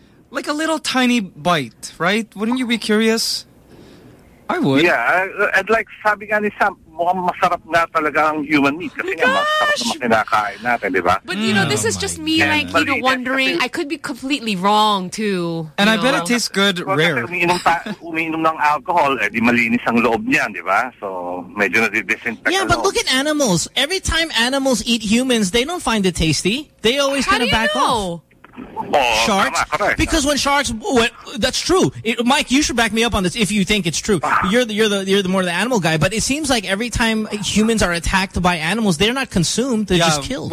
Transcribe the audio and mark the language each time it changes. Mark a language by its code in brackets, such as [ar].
[en] Like a little tiny bite, right? Wouldn't you be curious? I would. Yeah. And like, [tl] sabi nga ni Sam, mukhang masarap nga talaga ang human meat. Kasi nga, masarap na makinakain natin, di ba? [en] But, you know, this is just me, yeah. Like, you know, wondering. I could be completely wrong, too. And know? I bet it tastes good, rare. [tl] Umiinom ng alcohol, di malinis ang loob niyan, di ba? So, medyo na-disinfect. [en] Yeah, but look at animals. Every time animals eat humans, they don't find it tasty. They always kind of back off. Sharks, because when sharks, that's true. Mike, you should back me up on this if you think it's true. You're the more the animal guy. But it seems like every time humans are attacked by animals, they're not consumed; they're just killed.